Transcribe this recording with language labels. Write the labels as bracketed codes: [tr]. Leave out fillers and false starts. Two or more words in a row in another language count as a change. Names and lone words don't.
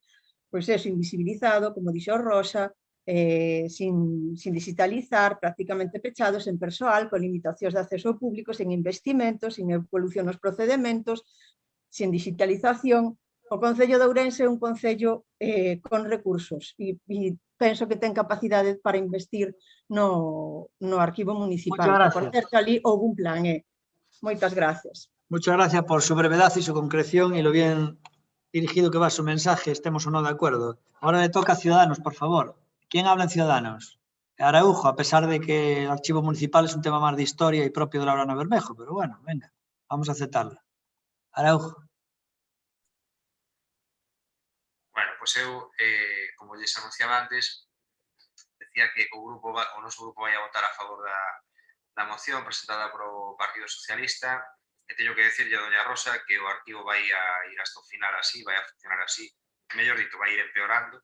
[gl] Pois é, invisibilizado, como dixo Rosa, sin digitalizar, prácticamente pechados en persoal, con limitacións de acceso ao público, sen investimentos, sin evolución nos procedementos, sin digitalización. O Concello de Ourense é un concello con recursos e penso que ten capacidade para investir no arquivo municipal. Por certo, ali houve un plan. Moitas gracias. [es] Muchas gracias por su brevedad y su concreción y lo bien dirigido que va su mensaje. Estemos o no de acuerdo. Ahora le toca a Ciudadanos, por favor. ¿Quién habla en Ciudadanos? Araujo, a pesar de que el archivo municipal es un tema más de historia y propio de Laurana Bermejo, pero bueno, venga, vamos a aceptarlo. Araujo. [gl] Bueno, pois eu, como lles anunciaba antes, decía que o noso grupo vai a votar a favor da moción presentada polo Partido Socialista, e teño que decirlle a doña Rosa que o arquivo vai a ir hasta o final así, vai a funcionar así, mellor dito, vai ir empeorando.